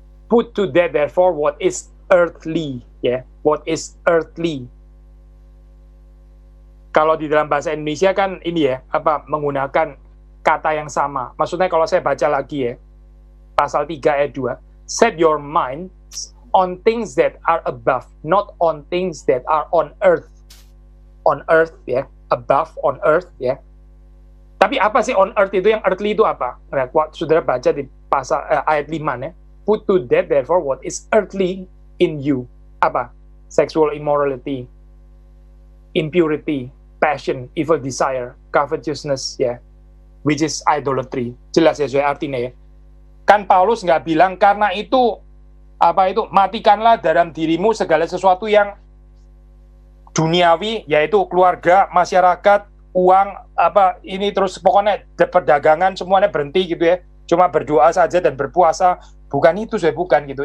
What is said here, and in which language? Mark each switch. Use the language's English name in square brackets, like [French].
[English] Put to death therefore what is earthly ya, what is earthly. [Indonesian] Kalau di dalam bahasa Indonesia kan ini ya, apa menggunakan kata yang sama. Maksudnya kalau saya baca lagi ya, pasal 3 ayat 2, [English] set your mind on things that are above, not on things that are on earth. On earth ya, above, on earth [Indonesian] ya. Tapi apa sih on earth itu? Yang earthly itu apa? Nah, saudara baca di pasal ayat 5 ya. [English] Put to death therefore what is earthly in you. [Indonesian] Apa? [English] Sexual immorality, impurity, passion, evil desire, covetousness ya, which is idolatry. [Indonesian] Jelas ya soal artinya ya. Kan Paulus nggak bilang karena itu apa itu, matikanlah dalam dirimu segala sesuatu yang duniawi, yaitu keluarga, masyarakat, uang, apa ini terus pokoknya perdagangan semuanya berhenti gitu ya. Cuma berdoa saja dan berpuasa. Bukan itu, saya bukan gitu.